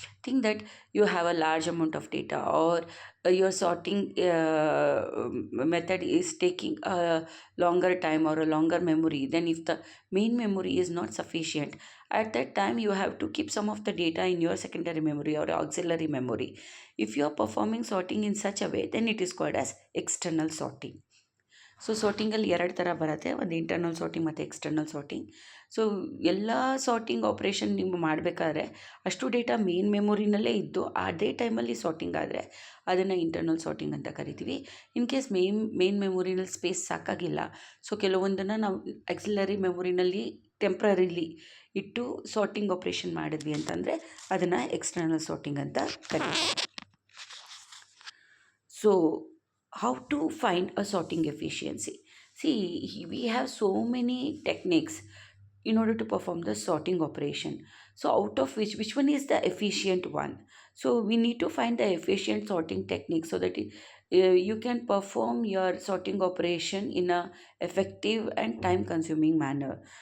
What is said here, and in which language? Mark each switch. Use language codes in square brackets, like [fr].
[en] Think that you have a large amount of data, or your sorting method is taking a longer time or a longer memory. Then if the main memory is not sufficient, at that time you have to keep some of the data in your secondary memory or auxiliary memory. If you are performing sorting in such a way, then it is called as external sorting. [kn] So ಸಾರ್ಟಿಂಗಲ್ಲಿ ಎರಡು ಥರ ಬರುತ್ತೆ, ಒಂದು internal sorting ಮತ್ತು external sorting. So ಎಲ್ಲ sorting operation ನೀವು ಮಾಡಬೇಕಾದ್ರೆ ಅಷ್ಟು data main ಮೆಮೊರಿನಲ್ಲೇ ಇದ್ದು ಅದೇ ಟೈಮಲ್ಲಿ ಸಾರ್ಟಿಂಗ್ ಆದರೆ ಅದನ್ನು ಇಂಟರ್ನಲ್ ಸಾರ್ಟಿಂಗ್ ಅಂತ ಕರಿತೀವಿ. In case main ಮೆಮೊರಿನಲ್ಲಿ space ಸಾಕಾಗಿಲ್ಲ, so ಕೆಲವೊಂದನ್ನು ನಾವು ಆಕ್ಸಿಲರಿ ಮೆಮೊರಿನಲ್ಲಿ ಟೆಂಪ್ರರಿಲಿ ಇಟ್ಟು ಸಾರ್ಟಿಂಗ್ ಆಪ್ರೇಷನ್ ಮಾಡಿದ್ವಿ ಅಂತಂದರೆ ಅದನ್ನು ಎಕ್ಸ್ಟರ್ನಲ್ ಸಾರ್ಟಿಂಗ್ ಅಂತ ಕರಿತೀವಿ. [en] So how to find a sorting efficiency? See, we have so many techniques in order to perform the sorting operation. So out of which one is the efficient one? So we need to find the efficient sorting technique so that you can perform your sorting operation in a effective and time consuming manner.